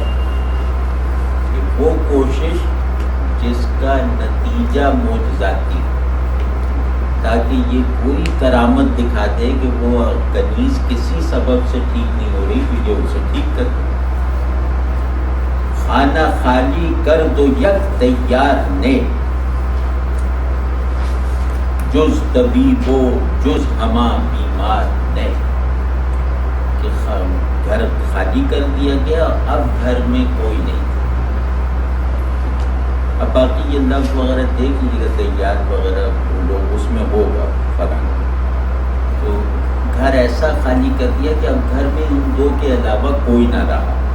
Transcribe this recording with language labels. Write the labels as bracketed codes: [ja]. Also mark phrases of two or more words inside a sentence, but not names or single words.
[ur] کہ وہ کوشش جس کا نتیجہ معجزاتی ہو، تاکہ یہ کوئی کرامت دکھا دے کہ وہ کنیز کسی سبب سے ٹھیک نہیں ہو رہی تو یہ اسے ٹھیک کر دے. [fa] خانہ خالی کر دو یک تیار نے، جز طبیب و جز ہما بیمار نے. [ur] کہ گھر خالی کر دیا گیا، اب گھر میں کوئی نہیں. اب باقی یہ لفظ وغیرہ دیکھ لیجیے گا، تیار وغیرہ لوگ اس میں ہوگا فرق. تو گھر ایسا خالی کر دیا کہ اب گھر میں ان دو کے علاوہ کوئی نہ رہا.